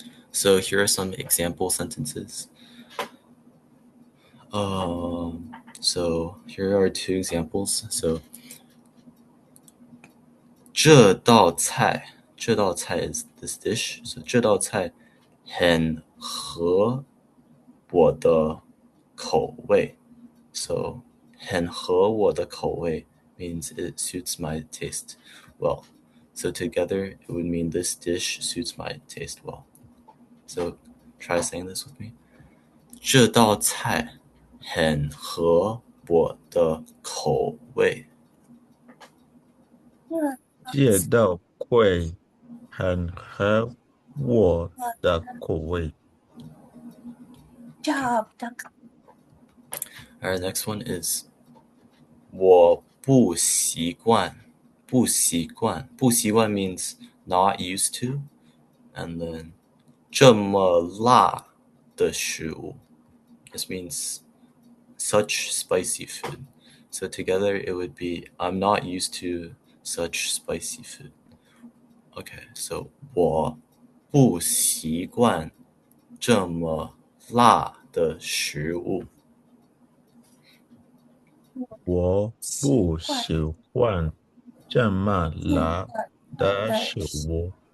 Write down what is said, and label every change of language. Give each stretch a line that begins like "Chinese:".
English: So here are some example sentences. So here are two examples. So
Chinese: 这道菜
English: is this dish.
Chinese: So 这道菜很合我的口味.
English: So
Chinese: 很合我的口味
English: means it suits my taste well. So together it would mean this dish suits my taste well. So try saying this with me.
Chinese: 这道菜很合我的口味。这道会很合我的口味。
English: Job. Alright, next one is
Chinese: 我不习惯。不习惯。不习惯
English: means not used to. And then
Chinese: 这么辣的食物.
English: This means such spicy food. So together it would be I'm not used to such spicy food. Okay, so
Chinese: 我不习惯这么辣的食物。我不喜欢这么辣的食物。